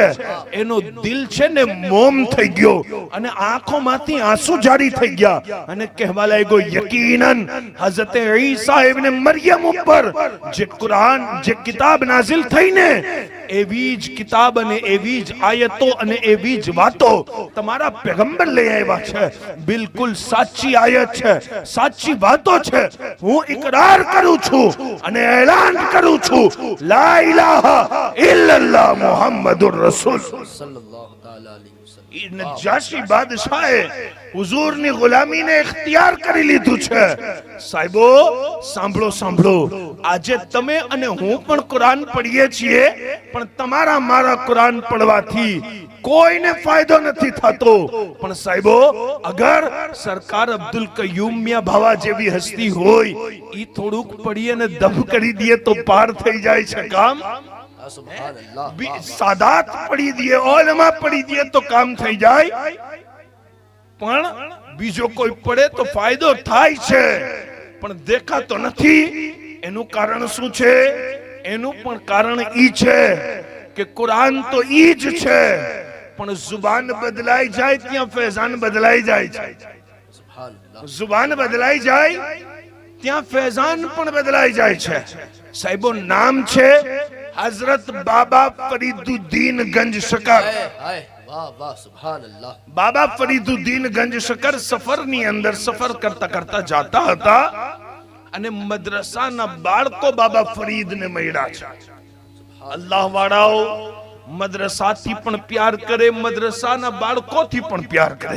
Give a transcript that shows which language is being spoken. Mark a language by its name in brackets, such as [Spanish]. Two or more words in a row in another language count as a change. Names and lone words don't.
[Gujarati] એનો દિલ છે ને મોમ થઈ ગયો અને આંખોમાંથી આંસુ જારી થઈ ગયા અને કહેવા લાગ્યો, યકીનન હઝરતે ઈસા ઇબ્ન મરિયમ ઉપર જે કુરાન, જે કિતાબ નાઝિલ થઈને, એવી જ કિતાબ અને એવી જ આયતો અને એવી જ વાતો તમારા પેગમ્બર લઈ આવ્યા છે। બિલકુલ સાચી આયત છે, સાચી વાતો છે। હું ઇકરાર કરું છું અને એલાન કરું છું, [Arabic] لا إله إلا الله محمد رسول صلى الله تعالى عليه وسلم. [Gujarati] નજાશી બાદશાહે હુઝુરની ગુલામીને ઇખ્તિયાર કરી લીધું છે। સાહેબો સાંભળો, સાંભળો, આજે તમે અને હું પણ કુરાન પઢીએ છીએ, પણ તમારા મારા કુરાન પડવાથી કોઈને ફાયદો નથી થતો। પણ સાહેબો, અગર સરકાર અબ્દુલ કયુમ મિયા ભાવા જેવી હસ્તી હોય, ઈ થોડુંક પડી અને દફ કરી દે તો પાર થઈ જાય છે કામ। [Arabic] سبحان الله. [Gujarati] સાદાત પડી દે, ઓલમા પડી દે તો કામ થઈ જાય, પણ બીજો કોઈ પડે તો ફાયદો થાય છે, પણ દેખાતો નથી। એનું કારણ શું છે? એનું પણ કારણ ઈ છે કે કુરાન તો ઈ જ છે, પણ જુબાન બદલાઈ જાય ત્યાં ફૈઝાન બદલાઈ જાય છે। [Arabic] سبحان الله. [Gujarati] જુબાન બદલાઈ જાય ત્યાં ફૈઝાન પણ બદલાઈ જાય છે। સાહેબો, નામ છે હઝરત બાબા ફરીદુદ્દીન ગંજ શકર। [Urdu] ہائے ہائے واہ واہ [Arabic] سبحان الله. [Gujarati] બાબા ફરીદુદ્દીન ગંજ શકર સફરની અંદર સફર કરતા કરતા જાતા હતા અને મદ્રસાના બાળકો બાબા ફરીદને મળ્યા છે। અલ્લાહ વાળાઓ મદ્રસાથી પણ પ્યાર કરે, મદ્રસાના બાળકોથી પણ પ્યાર કરે।